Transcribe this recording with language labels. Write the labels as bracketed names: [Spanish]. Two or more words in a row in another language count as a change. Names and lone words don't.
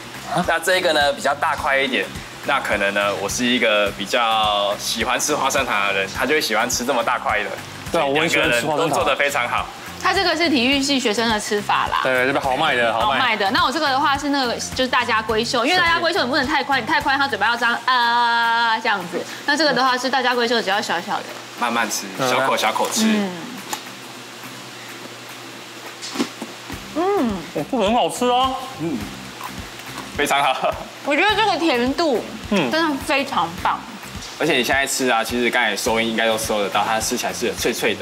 [Chinese] 那這個呢比較大塊一點，那可能呢我是一個比較喜歡吃花生糖的人，他就會喜歡吃這麼大塊的。對，我很喜歡吃花生糖，都做得非常好。它這個是體育系學生的吃法啦。對，這邊好賣的，好賣的。那我這個的話是那個就是大家閨秀，因為大家閨秀你不能太寬，你太寬它嘴巴要這樣這樣子。那這個的話是大家閨秀只要小小的，慢慢吃，小口小口吃。不很好吃哦，非常好。我覺得這個甜度，真的非常棒。而且你現在吃啊，其實剛才收音應該都收得到，它吃起來是脆脆的。